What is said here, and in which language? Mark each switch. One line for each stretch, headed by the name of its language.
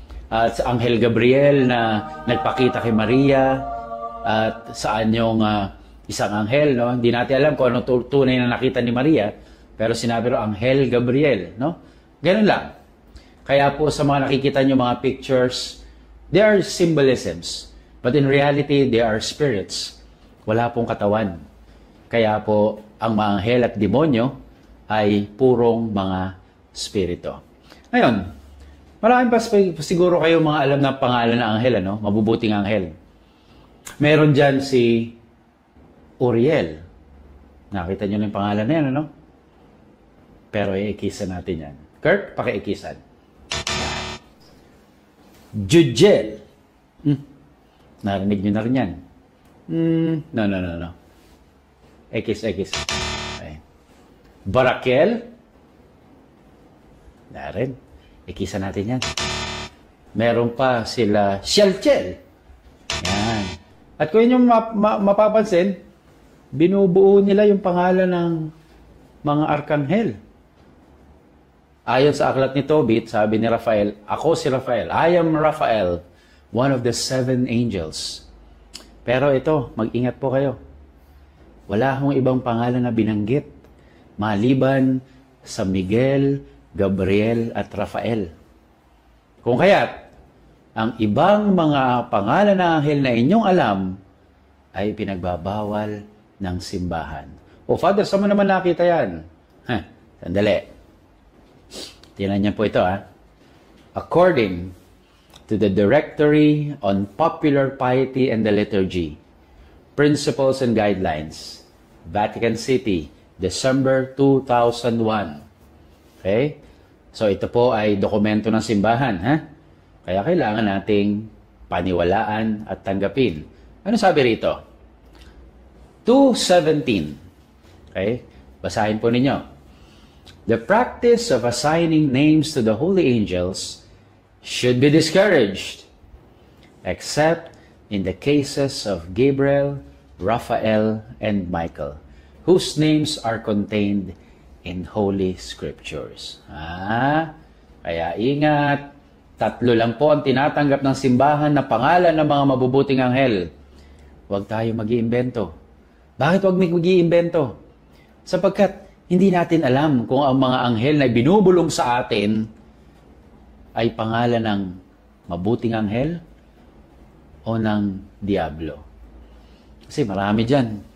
Filipino: At sa Anghel Gabriel na nagpakita kay Maria at saan yung isang anghel, no? Hindi natin alam kung ano tunay na nakita ni Maria, pero sinabi ro Anghel Gabriel, no? Ganun lang. Kaya po sa mga nakikita nyo mga pictures,
English: they are symbolisms. But in reality, they are spirits.
Filipino: Wala pong katawan. Kaya po ang mga anghel at demonyo ay purong mga spirito. Ngayon, marami pa siguro kayo mga alam na pangalan ng anghel, ano? Mabubuting anghel. Meron dyan si Uriel. Nakita nyo na yung pangalan na yan, ano? Pero iikisan natin yan. Kurt, pakiikisan. Jujel. Narinig nyo na rin yan. No. Ekis. Okay. Barakel. Narin. Ikisan natin yan. Meron pa sila Shelchel. Yan. At kung yun yung mapapansin, binubuo nila yung pangalan ng mga arkanghel. Ayon sa aklat ni Tobit, sabi ni Raphael, ako si Raphael.
English: I am Raphael, one of the 7 angels.
Filipino: Pero ito, mag-ingat po kayo. Wala akong ibang pangalan na binanggit maliban sa Miguel, Gabriel at Raphael. Kung kaya't, ang ibang mga pangalan ng anghel na inyong alam ay pinagbabawal ng simbahan. O Father, saan mo naman nakita yan? Sandali. Tingnan niyo po ito,
English: According to the Directory on Popular Piety and the Liturgy, Principles and Guidelines, Vatican City, December 2001.
Filipino: Okay? So ito po ay dokumento ng simbahan, Kaya kailangan nating paniwalaan at tanggapin. Ano sabi rito? 2:17. Okay? Basahin po ninyo.
English: The practice of assigning names to the holy angels should be discouraged, except in the cases of Gabriel, Raphael, and Michael, whose names are contained in Holy Scriptures.
Filipino: Kaya ingat. 3 lang po ang tinatanggap ng simbahan na pangalan ng mga mabubuting anghel. Huwag tayo mag-iimbento. Bakit huwag mag-iimbento? Sapagkat hindi natin alam kung ang mga anghel na binubulong sa atin ay pangalan ng mabuting anghel o ng diablo. Kasi marami dyan.